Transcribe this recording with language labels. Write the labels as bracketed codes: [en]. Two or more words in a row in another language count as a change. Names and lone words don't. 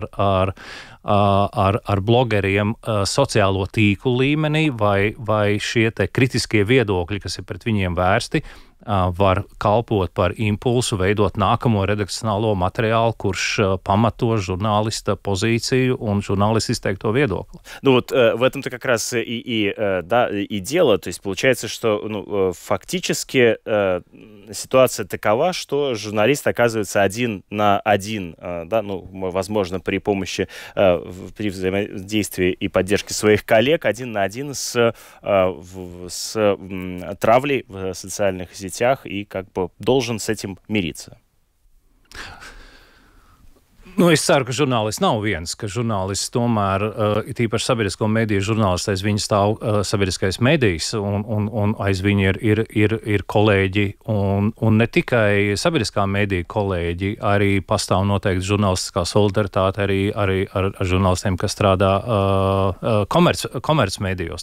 [lv] ar blogeriem sociālo tīklu līmenī, vai šie te kritiskie viedokļi, kas ir pret viņiem vērsti, var kalpot par impulsu veidot nākamo redakcionālo materiālu, kurš pamato žurnālista позицию un žurnālista izteikto viedokli. [ru] Ну вот в этом-то как раз и дело. То есть получается, что фактически ситуация такова, что журналист оказывается один на один, да, возможно, при помощи, при взаимодействии и поддержке своих коллег, один на один с травлей в социальных сетях и как бы должен с этим мириться. [lv] Es ceru, ka žurnālists nav viens, ka žurnālists tomēr, tīpaši sabiedrisko mediju žurnālists, aiz viņa stāv sabiedriskais medijs, un aiz viņa ir kolēģi, un ne tikai sabiedriskā mediju kolēģi, arī pastāv noteikti žurnālistiskā solidaritāte arī ar žurnālistiem, kas strādā komerc medijos.